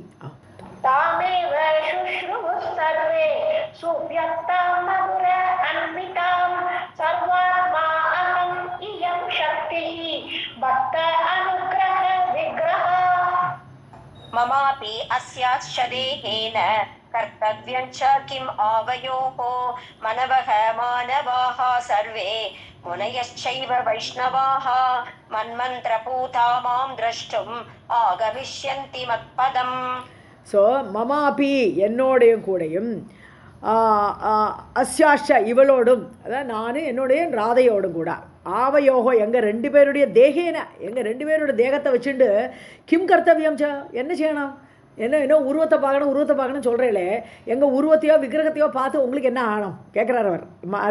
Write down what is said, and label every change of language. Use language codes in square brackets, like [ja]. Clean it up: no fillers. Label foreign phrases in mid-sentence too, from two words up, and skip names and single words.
[sa] तामेव शुश्रुवुः सर्वे सुव्यक्तां मधुर अन्वितां सर्वात्मा अहम् इयं शक्तिः भक्त अनुग्रह विग्रहा. ममापि अस्याश्च देहेन कर्तव्यं च किम् आवयोः मनवः मानवाः सर्वे मुनयश्चैव वैष्णवाः मन्मन्त्रपूता मां द्रष्टुम् आगमिष्यन्ति मत्पदम्. [ta] ஸோ மமாபி, என்னோடையும் கூடையும், அஸ்யாஷ இவளோடும், அதான் நான் என்னுடைய ராதையோடும் கூட, ஆவயோகோ எங்கள் ரெண்டு பேருடைய தேகேன, எங்கள் ரெண்டு பேருடைய தேகத்தை வச்சுட்டு [sa] किं कर्तव्यं च, [ta] என்ன செய்யணும், என்ன உருவத்தை பார்க்கணும் சொல்கிறீங்களே, எங்கள் உருவத்தையோ விக்கிரகத்தையோ பார்த்து உங்களுக்கு என்ன ஆகணும் கேட்குறார் அவர்.